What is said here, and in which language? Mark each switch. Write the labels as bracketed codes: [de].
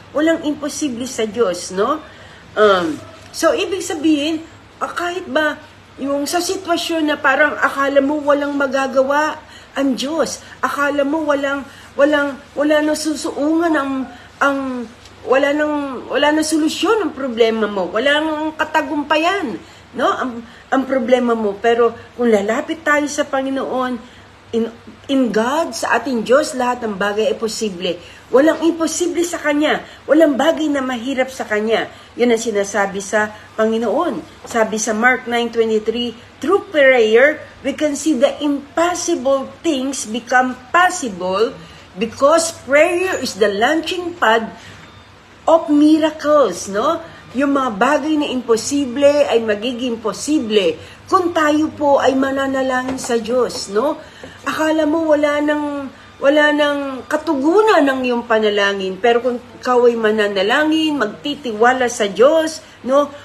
[tl] Walang imposible sa Diyos, no? So, ibig sabihin, kahit ba yung sa sitwasyon na parang akala mo walang magagawa ang Diyos, akala mo wala nang susuungan wala nang solusyon ang problema mo, wala nang katagumpayan, no? Ang problema mo, pero kung lalapit tayo sa Panginoon, in God, sa ating Diyos, lahat ng bagay ay posible. Walang imposible sa Kanya. Walang bagay na mahirap sa Kanya. Yan ang sinasabi sa Panginoon. Sabi sa Mark 9:23, [en] through prayer, we can see the impossible things become possible because prayer is the launching pad of miracles, no? [tl] Yung mga bagay na imposible ay magiging posible kung tayo po ay mananalangin sa Diyos, no? Akala mo wala nang katugunan ng iyong panalangin, pero kung ikaw ay mananalangin, magtitiwala sa Diyos, no?